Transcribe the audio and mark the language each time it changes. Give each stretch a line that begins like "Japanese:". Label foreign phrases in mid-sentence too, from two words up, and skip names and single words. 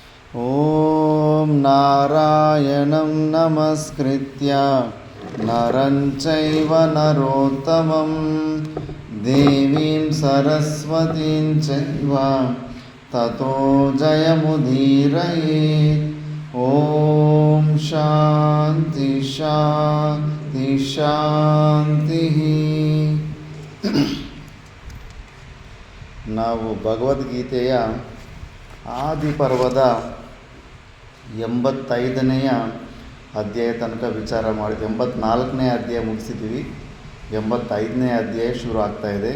Sanskrit: ಓಂ ನಾರಾಯಣಂ ನಮಸ್ಕೃತ್ಯ ನರಂ ಚೈವ ನರೋತ್ತಮಂ ದೇವೀಂ ಸರಸ್ವತೀಂ ಚೈವ ತತೋ ಜಯಮುದೀರಯೇತ್. ಓಂ ಶಾಂತಿ ಶಾಂತಿ ಶಾಂತಿ.
Kannada: ನಾವು ಭಗವದ್ಗೀತೆಯ ಆದಿಪರ್ವದ 85ನೆಯ ಅಧ್ಯಾಯ ತನಕ ವಿಚಾರ ಮಾಡಿ 84ನೇ ಅಧ್ಯಾಯ ಮುಗಿಸಿದ್ವಿ. 85ನೇ ಅಧ್ಯಾಯ ಶುರು ಆಗ್ತಾಯಿದೆ.